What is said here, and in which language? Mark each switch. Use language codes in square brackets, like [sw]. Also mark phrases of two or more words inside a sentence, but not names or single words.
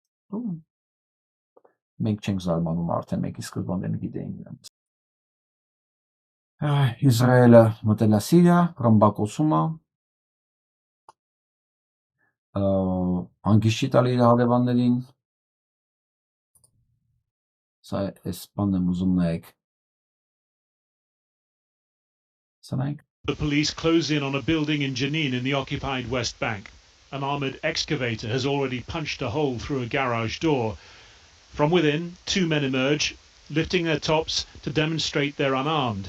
[hy] Մենք չենք զարմանում արդեն, մենք իսկ սկզբանեն գիտեինք դրանից։ Իսրայելը մտել է Սիրիա, ռմբակոծում է, հանգիստ չի տալի իր հարևաններին, սա այս բանն եմ ուզում նայեք։ [en] The police close in on a building in Jenin in the occupied West Bank. An armoured excavator has already punched a hole through a garage door. From within, two men emerge, lifting their tops to demonstrate they're unarmed.